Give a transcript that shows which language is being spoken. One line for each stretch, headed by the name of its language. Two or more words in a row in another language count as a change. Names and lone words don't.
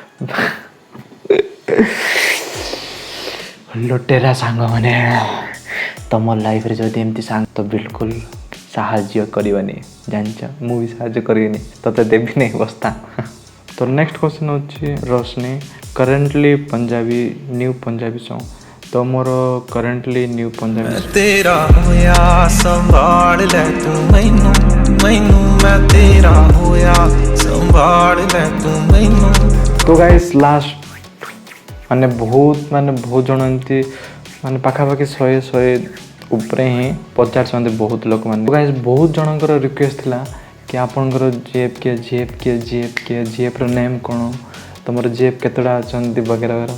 Odia: ଲୁଟେରା ସାଙ୍ଗମାନେ, ତମ ଲାଇଫରେ ଯଦି ଏମିତି ସାଙ୍ଗ ତ ବିଲକୁଲ ସାହାଯ୍ୟ କରିବନି, ଜାଣିଛ? ମୁଁ ବି ସାହାଯ୍ୟ କରିବିନି, ତତେ ଦେବିନି ବସ୍ତା। ତ
English: next question
Odia: ହେଉଛି ରୋଶନୀ,
English: currently Punjabi new Punjabi song.
Odia: ତ ମୋର
English: currently new Punjabi
Punjabi: ਤੇਰਾ ਹੋਇਆ ਸੰਭਾਲ ਲੈ ਤੂੰ ਮੈਨੂੰ ਮੈਨੂੰ ਮੈਂ ਤੇਰਾ ਹੋਇਆ ਸੰਭਾਲ ਲੈ ਤੂੰ ਮੈਨੂੰ।
Odia: तो
English: guys last
Odia: ମାନେ ବହୁତ ଜଣ ଏମିତି ମାନେ ପାଖାପାଖି 100 ଉପରେ ହିଁ ପଚାରୁଛନ୍ତି ବହୁତ ଲୋକମାନେ। ଗାଇସ୍ ବହୁତ ଜଣଙ୍କର ରିକ୍ୱେଷ୍ଟ ଥିଲା କି ଆପଣଙ୍କର
English: GF's name
Odia: କ'ଣ, ତୁମର ଜିଏଫ୍ କେତେଟା ଅଛନ୍ତି
Hindi: वगैरह वगैरह।